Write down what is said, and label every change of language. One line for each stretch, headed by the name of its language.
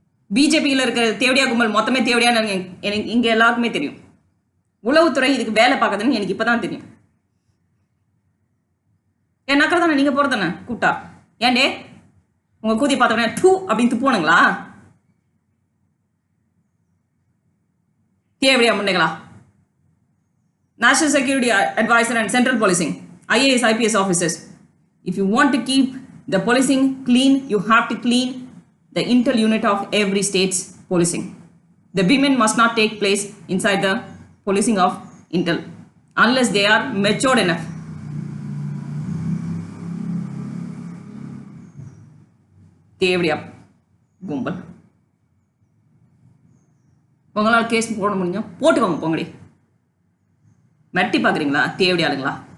Tamil: பிஜேபியில் இருக்கிற தேவடியா கும்பல் மொத்தமே தேவடியா எனக்கு இங்க எல்லாருக்குமே தெரியும் உளவுத்துறை இதுக்கு வேலை பார்க்கறதுன்னு எனக்கு இப்பதான் தெரியும் ஏன் நக்கல் தானே நீங்க போறதானே கூப்பிட்டா ஏன்டே உங்க கூதி பார்த்தவனே டூ அப்படின்னு துப்புவானுங்களா தேவடியா முண்டைங்களா
English: National Security Advisor and Central Policing, IAS, IPS officers. If you want to keep the policing clean, you have to clean the intel unit of every state's policing. The women must not take place inside the policing of intel unless they are matured enough.
Tamil: தேவடியா கும்பல் உங்களால் case போட முடியும் போட்டுக்கோங்க போங்கடி மெட்டி பார்க்குறீங்களா தேவடி ஆளுங்களா